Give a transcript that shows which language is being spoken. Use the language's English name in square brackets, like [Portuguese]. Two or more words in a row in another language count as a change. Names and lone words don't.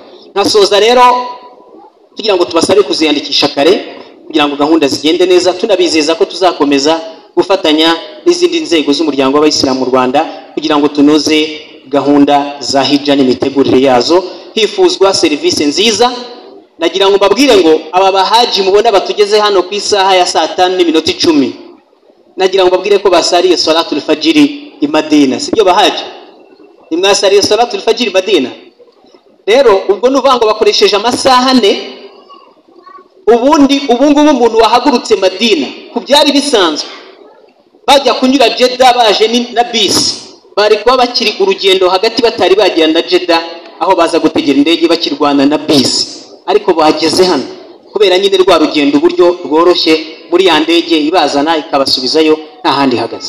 [Kinyarwanda] Nkasoza rero tugira ngo tubasabe kuziyandikisha kare kugira ngo gahunda zigende neza, tunabizeza ko tuzakomeza gufatanya n'izindi nzego z'umuryango w'abayisilamu mu Rwanda kugira ngo tunoze gahunda za hija n'imitegurire yazo hifuzwa serivisi nziza. Nagira ngo mbabwire ngo aba bahaji mubona batugeze hano ku isaha ya 5:10 nagira ngo mbabwire ko basariye [Arabic] صلاة الفجر [Kinyarwanda] i Madina. Sibyo bahaji? Nimwasariye [Arabic] صلاة الفجر [Kinyarwanda] Madina. Rero ubwo nuvango bakoresheje amasaha 4. Ubungubu umuntu wahagurutse Madina ku byari bisanzwe bajya kunyura Jeddah baje na bisi bari kuba bakiri urugendo hagati batari bagira na Jeddah aho baza gutegera indege bakirwana na bisi, ariko bageze hano kubera nyine rwa rugendo uburyo rworoshye muri ya ndege ibazana ikabasubizayo nta handi hagaze.